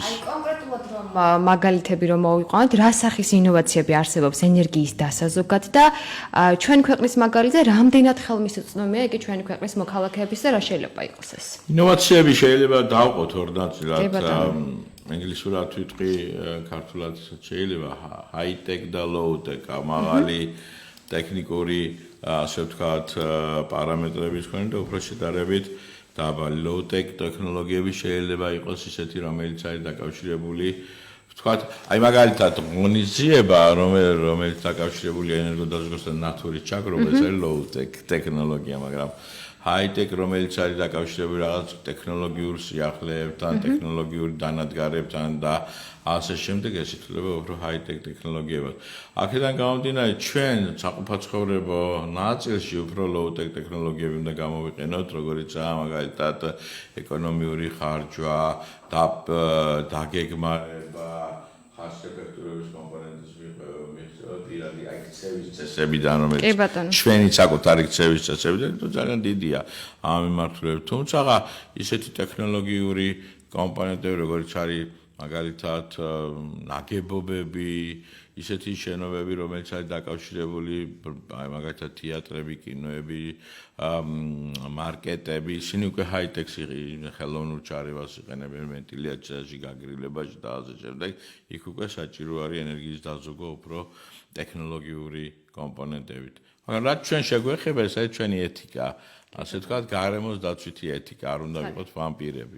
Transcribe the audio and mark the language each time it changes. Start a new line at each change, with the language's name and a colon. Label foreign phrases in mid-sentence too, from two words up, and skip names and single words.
Georgian: კონკრეტულად რომ მაგალითები რომ მოვიყვანოთ, რა სახის ინოვაციები არსებობს ენერგიის დასაზოგად და ჩვენ ქვეყნის მაგალითზე რამდენად ხელმისაწვდომია იგი ჩვენი ქვეყნის მოქალაქეების და რა შეიძლება იყოს ეს? ინოვაციები შეიძლება დავყოთ ორ ნაწილად. ინგლისურად ვიტყვი, ქართულად შეიძლება high-tech და low-tech, მაღალი ტექნიკური ასე ვთქვათ პარამეტრების მქონე და უფრო შედარებით დაბალი low-tech ტექნოლოგიები შეიძლება იყოს ისეთი, რომელიც არის დაკავშირებული ვთქვათ, აი მაგალითად ღონისძიება, რომელიც დაკავშირებულია ენერგოდაზოგვასთან ნატურის ჩაგრობა, ეს არის low-tech ტექნოლოგია, მაგრამ high-tech, რომელიც არის დაკავშირებული რაღაც ტექნოლოგიურ სიახლეებთან, ტექნოლოგიურ დანადგარებთან და ასე შემდეგ, ეს ითვლება უფრო high-tech ტექნოლოგიებად. აქედან გამომდინარე, ჩვენ საყოფაცხოვრებო ნაწილში უფრო low-tech ტექნოლოგიები უნდა გამოვიყენოთ, როგორიცაა მაგალითად ეკონომიური ხარჯვა, დაგეგმარება, ხასიათეფექტურობის კომპონენტის პირადი აქცევის წესებიდან, რომელიც ჩვენი საკუთარი ქცევის წესებიდან ძალიან დიდია ამ მიმართულებით. თუმცა ისეთი ტექნოლოგიური კომპონენტები, როგორც არის მაგალითად ნაგებობები, ისეთი შენობები, რომელიც არის დაკავშირებული, მაგალითად თეატრები, კინოები, მარკეტები, ისინი უკვე high-tech ხელოვნურ ჩარევას იყენებენ ვენტილიაციაში, გაგრილებაში და ასე შემდეგ. იქ უკვე საჭირო არის ენერგიის დაზოგვა უფრო ტექნოლოგიური კომპონენტებით. მაგრამ რაც ჩვენ შეგვეხება, ეს არის ჩვენი ეთიკა, ასე ვთქვათ, გარემოს დაცვითი ეთიკა, არ უნდა ვიყოთ ვამპირები.